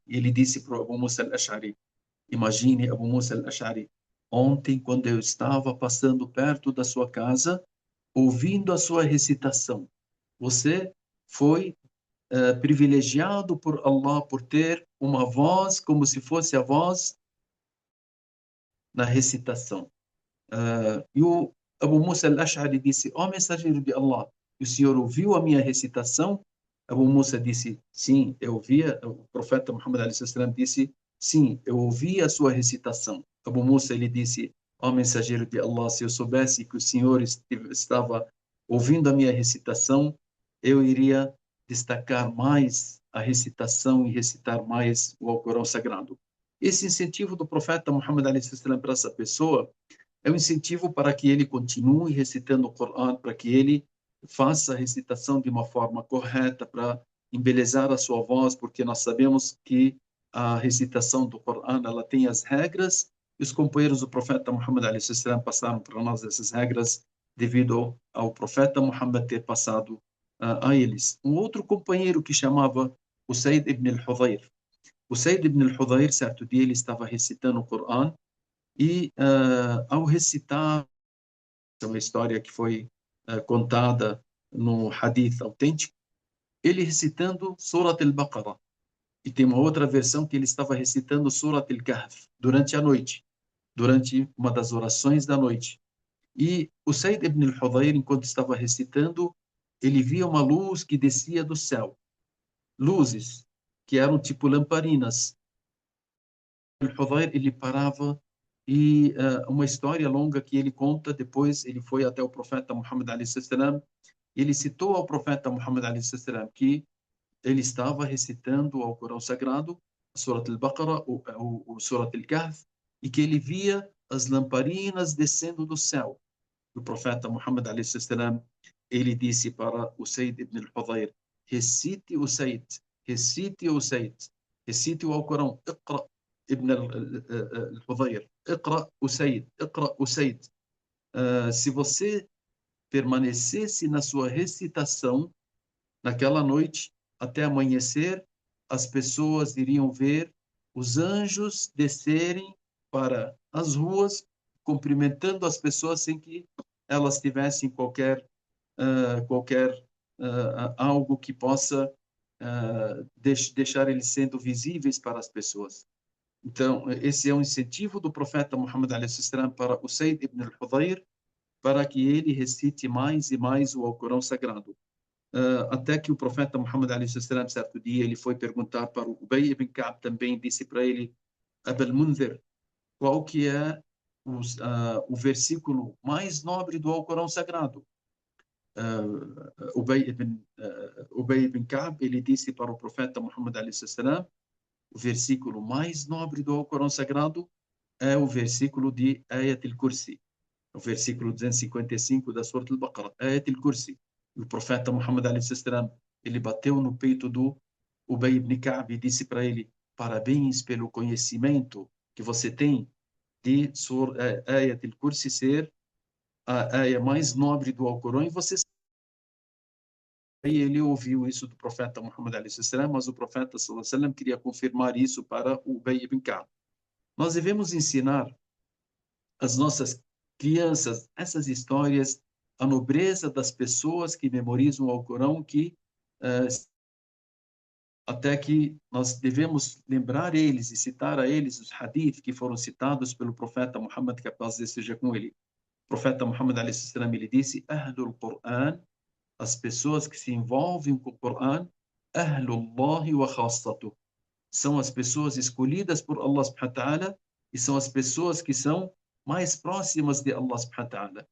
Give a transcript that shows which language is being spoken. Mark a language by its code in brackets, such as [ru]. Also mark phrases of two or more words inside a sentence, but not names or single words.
[pt] E ele disse para o Abu Musa al-Ash'ari: imagine, Abu Musa al-Ash'ari, ontem, quando eu estava passando perto da sua casa, ouvindo a sua recitação, você foi privilegiado por Allah por ter uma voz como se fosse a voz na recitação. E o Abu Musa al-Ash'ari disse: ó mensageiro de Allah, o senhor ouviu a minha recitação? Abu Musa disse: sim, eu ouvia. O profeta Muhammad [ar] عليه السلام [pt] disse: sim, eu ouvi a sua recitação. Abu Musa, ele disse: ó mensageiro de Allah, se eu soubesse que o senhor estava ouvindo a minha recitação, eu iria destacar mais a recitação e recitar mais o Alcorão Sagrado. Esse incentivo do profeta Muhammad [ar] عليه السلام [pt] para essa pessoa é um incentivo para que ele continue recitando o Corão, para que ele faça a recitação de uma forma correta, para embelezar a sua voz, porque nós sabemos que a recitação do Corão, ela tem as regras, e os companheiros do profeta Muhammad a.s. passaram para nós essas regras devido ao profeta Muhammad ter passado a eles. Um outro companheiro que chamava Usaid ibn al-Hudayr. Usaid ibn al-Hudayr, certo dia, ele estava recitando o Corão, e ao recitar, é uma história que foi contada no hadith autêntico, ele recitando Surat al-Baqarah. E tem uma outra versão que ele estava recitando Surat al-Kahf durante a noite, durante uma das orações da noite. E o Said ibn al-Hudayr, enquanto estava recitando, ele via uma luz que descia do céu. Luzes que eram tipo lamparinas. Al-Hudayr, ele parava e uma história longa que ele conta, depois ele foi até o profeta Muhammad a.s. Ele citou ao profeta Muhammad a.s. que ele estava recitando o Alcorão Sagrado, Surat al-Baqarah, o Surat al-Kahf, e que ele via as lamparinas descendo do céu. O profeta Muhammad a.s. ele disse para o Said ibn al-Hudayr: recite o Said, recite o Said, recite o Alcorão, [ar] اقرأ ابن الحضير اقرأ أسيد اقرأ أسيد. [pt] Se você permanecesse na sua recitação naquela noite até amanhecer, as pessoas iriam ver os anjos descerem para as ruas cumprimentando as pessoas sem que elas tivessem qualquer algo que possa deixar eles sendo visíveis para as pessoas. Então, esse é um incentivo do profeta Muhammad a.s. para o Said ibn al-Hudayr, para que ele recite mais e mais o Alcorão Sagrado. até que o profeta Muhammad [ar] عليه السلام, [pt] certo dia, ele foi perguntar para o Ubay ibn Ka'b, também disse para ele, Abul Munzir, qual que é o versículo mais nobre do Alcorão Sagrado? Ubay ibn Ka'b, ele disse para o profeta Muhammad [ar] عليه السلام, [pt] o versículo mais nobre do Alcorão Sagrado é o versículo de Ayat al-Kursi, o versículo 255 da Surah Al-Baqarah, Ayat al-Kursi. O profeta Muhammad [ar] عليه السلام, [pt] ele bateu no peito do Ubay ibn Ka'b e disse para ele, parabéns pelo conhecimento que você tem de Ayat al-Kursi ser a aya mais nobre do Alcorão, e você. Aí ele ouviu isso do profeta Muhammad [ar] عليه السلام, [pt] mas o profeta [ar] صلى الله عليه وسلم [pt] queria confirmar isso para o Ubay ibn Ka'b. Nós devemos ensinar as nossas crianças essas histórias, a nobreza das pessoas que memorizam o Alcorão, que até que nós devemos lembrar eles e citar a eles os hadith que foram citados pelo profeta Muhammad, que a paz esteja com ele. O profeta Muhammad [ar] عليه السلام, [pt] ele disse: [ar] أهل القرآن, [pt] as pessoas que se envolvem com o Qur'an, [ar] أهل الله وخاصته, [pt] são as pessoas escolhidas por Allah [ar] سبحانه وتعالى [pt] e são as pessoas que são mais próximas de Allah [ar] سبحانه وتعالى.